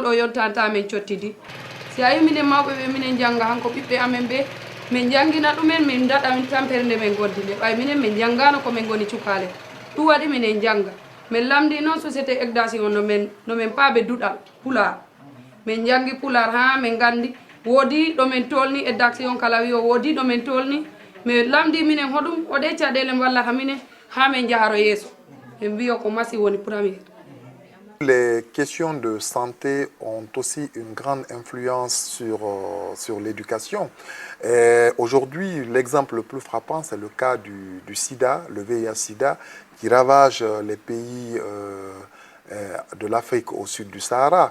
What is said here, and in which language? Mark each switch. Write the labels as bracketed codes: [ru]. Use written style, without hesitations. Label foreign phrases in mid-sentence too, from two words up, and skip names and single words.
[ff] o yontanta men cottidi si a yi minen mawɓe ɓe minen jangga hanko ɓiɓɓe amen ɓe min jangina ɗumen min daɗa min tampere nde min goddi nde ɓay minen min janggano komin goni cukale ɗum waɗi minen jangga min lamdi noon [fr] société éducation [ff] no min paaɓe duɗal pular min jangi pular ha min gandi woodi ɗo min tolni éducation kala wi o woodi ɗo min tolni min lamdi minen hoɗum oɗe caɗele wallata minen ha min jaharo yeeso min mbiyo ko masi woni premiére. [fr] Les questions de santé ont aussi une grande influence sur l'éducation. Aujourd'hui, l'exemple le plus frappant, c'est le cas du sida, le VIH-Sida, qui ravage les pays de l'Afrique au sud du Sahara.